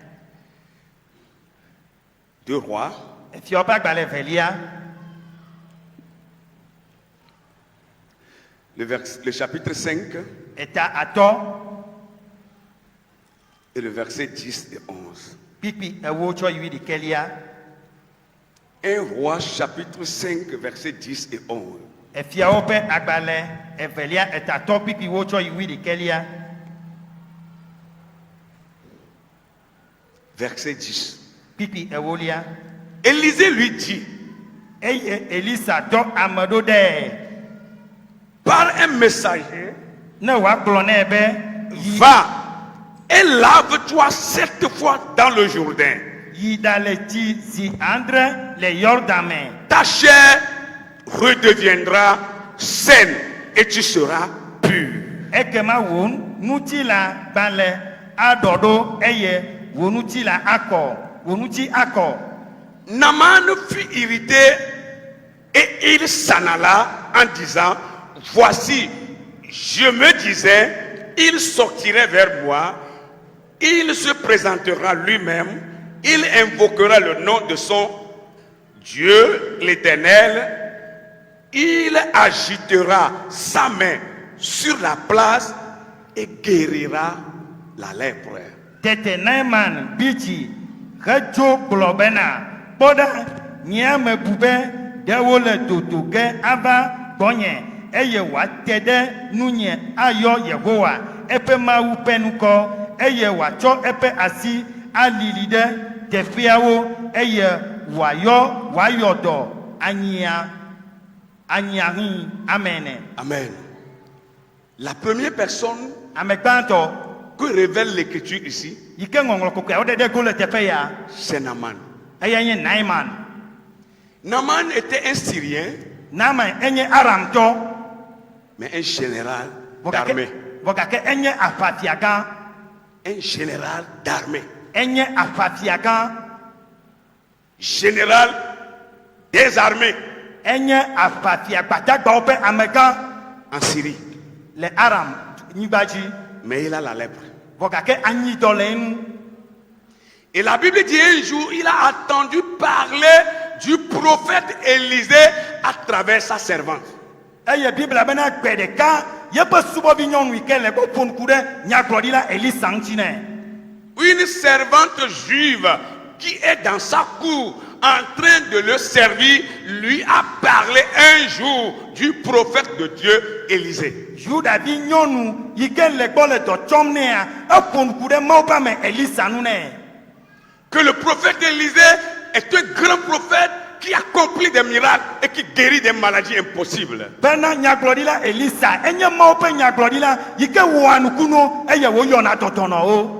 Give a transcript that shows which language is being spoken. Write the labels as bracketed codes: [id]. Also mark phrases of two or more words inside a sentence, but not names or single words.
[fr] 2 rois, [ee] Fiawo ƒe agbalẽ velia. [fr] le chapitre 5 [ee] Eta atɔ [fr] et le verset 10 et 11. [ee] kpikpi ewo tsɔ yi ɖikelia. [fr] 1 roi chapitre 5 verset 10 et 11. [ee] Fiawo ƒe agbalẽ evelia etatɔ kpikpi wo tsɔ yi ɖikelia. [fr] Verset 10. [ee] Kpikpi ewolia. [fr] Élisée lui dit [ee] Eye Elisa dɔ ame ɖo ɖe [fr] par un messager, [ee] ne wòagblɔ nɛ be yi [fr] va et lave-toi 7 fois dans le Jourdain. [ee] yi ɖale tsi zi andre le Yɔrdan me. [fr] Ta chair redeviendra saine et tu seras pur. [ee] Ekema wò ŋutilã gbalẽ aɖɔ ɖo eye wò ŋutilã akɔ, wò ŋuti akɔ. [fr] Naaman fut irrité et il s'en alla en disant, voici, je me disais, il sortirait vers moi, il se présentera lui-même, il invoquera le nom de son Dieu, l'Éternel, il agitera sa main sur la place et guérira la lèpre. [ee] Tete Naaman bitsi hedzo gblɔ bena kpɔ ɖa nye ame bube ɖewo le dodo ge ava gbɔnye eye wòate ɖe nunye ayɔ Yehowa eƒe Mawu ƒe nukɔ eye wòatsɔ eƒe asi alili ɖe teƒeawo eye wòayɔ dɔ anyiahi. Amen. [fr] Amen. La première personne [ee] Ame gbãtɔ [fr] que révèle l'écriture ici, [ee] yi ke ŋɔŋlɔ kɔkɔeawo ɖe go le teƒe ya [fr] c'est Naaman. [ee] eye nye Naaman. [fr] Naaman était un Syrien, [ee] Naaman enye Aramtɔ. [fr] mais un général d'armée. [ee] Vɔgake enye aƒafia gã. [fr] Un général d'armée. [ee] Enye aƒafia gã. [fr] Général des armées [ee] Enye aƒafia gbadagbawo ƒe amegã [fr] en Syrie. [ee] le Aram nyigba dzi. [fr] Mais il a la lèpre. [ee] Vɔgake anyidɔ le eŋu. [fr] Et la Bible dit un jour, il a entendu parler du prophète Élisée à travers sa servante. [ee] Eye Biblia bena gbe ɖeka yeƒe subɔvi nyɔnu yi ke le gbɔ ƒo ŋku ɖe nyagblɔɖila Elisa ŋuti nɛ. [fr] Une servante juive qui est dans sa cour en train de le servir, lui a parlé un jour du prophète de Dieu Élisée. [ee] Judavi nyɔnu yi ke le gbɔ le dɔ tsɔm nɛa eƒo ŋku ɖe Mawu ƒe ame Elisa ŋu nɛ. [fr] Que le prophète Élisée est un grand prophète qui accomplit des miracles et qui guérit des maladies impossibles. [ee] Bena nyagblɔɖila Elisa enye Mawu ƒe nyagblɔɖila yi ke wɔa nukunuwo eye wòyɔna dɔdɔnɔwo.